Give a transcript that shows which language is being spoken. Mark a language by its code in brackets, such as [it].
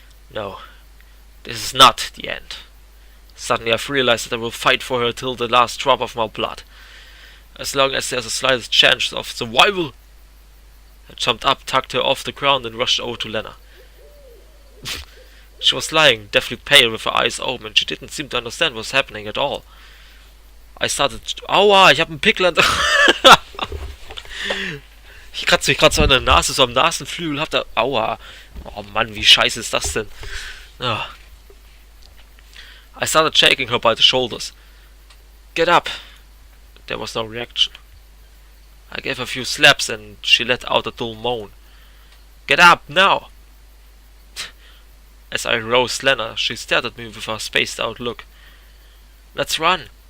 [en] "No, this is not the end. Suddenly I've realized that I will fight for her till the last drop of my blood. As long as there's the slightest chance of survival." I jumped up, tugged her off the ground and rushed over to Lena. She was lying, deathly pale with her eyes open, and she didn't seem to understand what was happening at all. I started... [de] Aua, ich hab einen Pickel an der... Ich kratze mich gerade so an der Nase, so am Nasenflügel, hab da... Aua. Oh Mann, wie scheiße ist das denn? Ja. [en] I started shaking her by the shoulders. Get up! There was no reaction. I gave her a few slaps and she let out a dull moan. Get up, now! As I rose Lena, she stared at me with a spaced out look. Let's run!